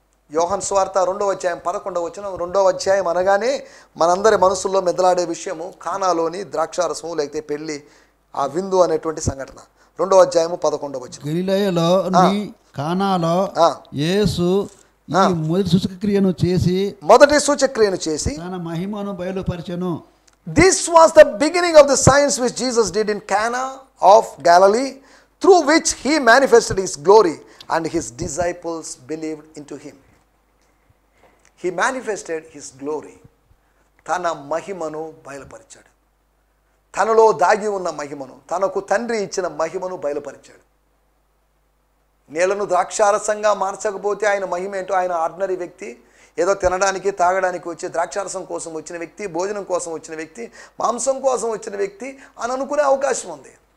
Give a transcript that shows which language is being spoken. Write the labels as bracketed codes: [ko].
[te] యోహాను సువార్త 2వ అధ్యాయం 11వ వచనం. 2వ అధ్యాయం అనగానే మనందరి మనసుల్లో మెదలాడే విషయము కానాలోని ద్రాక్షారసము లేకపోతే పెళ్లి, ఆ విందు అనేటువంటి సంఘటన. 2వ అధ్యాయము 11వ వచనం. గలిలయలోని కానాలో యేసు ఈ మొదటి సూచక్రియను చేసి తన మహిమను బయలుపరిచెను. [en] This was the beginning of the signs which Jesus did in Cana of Galilee, through which he manifested his glory, and his disciples believed into him. He manifested his glory. [te] తన మహిమను బయలుపరిచాడు. తనలో దాగి ఉన్న మహిమను, తనకు తండ్రి ఇచ్చిన మహిమను బయలుపరిచాడు. నీళ్లను ద్రాక్షారసంగా మార్చకపోతే ఆయన మహిమ ఏంటో, ఆయన ఆర్డినరీ వ్యక్తి, ఏదో తినడానికి తాగడానికి వచ్చే ద్రాక్షారసం కోసం వచ్చిన వ్యక్తి, భోజనం కోసం వచ్చిన వ్యక్తి, మాంసం కోసం వచ్చిన వ్యక్తి అని అనుకునే అవకాశం ఉంది.